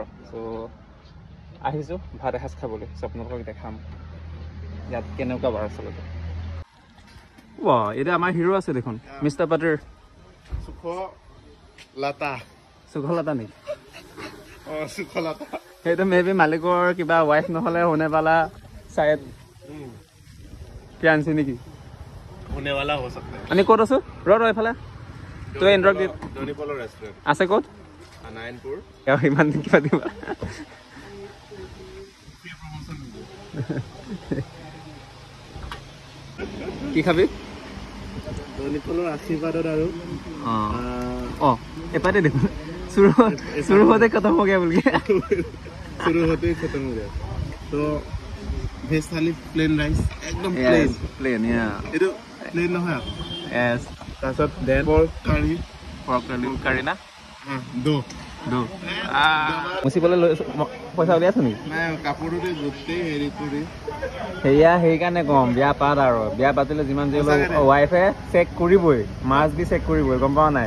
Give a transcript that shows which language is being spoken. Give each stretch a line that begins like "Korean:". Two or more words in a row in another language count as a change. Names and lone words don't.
Assamese: চ' আহিছোঁ ভাত এসাঁজ খাবলৈ, চ' আপোনালোকক দেখাম ইয়াত কেনেকুৱা বাৰু আচলতে। ৱা, এতিয়া আমাৰ হিৰো আছে দেখোন, মিষ্টাৰ পাটেৰ। সুখলতা নেকি? সুখলতা সেইটো
English: may be
Assamese: মালিকৰ কিবা ৱাইফ নহ'লে
Hindi: होने वाला शायद
Assamese: ফিয়ান্সি নেকি?
Hindi: होने वाला हो सकता है।
Assamese: আমি ক'ত আছো? ৰ এইফালে তই এণ্ট্ৰক দি দৌনি পলহ ৰেষ্টুৰেণ্ট আছে ক'ত? নাৰায়ণপুৰ। ইমান কিবা দিবা কি খাবি? দৌনি পলহৰ আশীৰ্বাদত আৰু অঁ এপাতে দেখোন
Hindi: शुरू होते खत्म हो गया बोल के शुरू होते ही खत्म हो गया। तो वेज थाली
English: plain rice
Hindi: एकदम प्लेन या
Assamese: এইটো প্লেন নহয় यस তাৰপিছত
English: then pork curry
Assamese: না দো মুচিবলৈ পইচা উলিয়াইছো নেকি? নাই কাপোৰটোতে গোটেই হেৰি কৰি সেয়া সেইকাৰণে কম বিয়া পাত আৰু বিয়া পাতিলে যিমান যি হ'লেও ৱাইফে চেক কৰিবই, মাছ দি চেক কৰিবই, গম পাৱ নাই?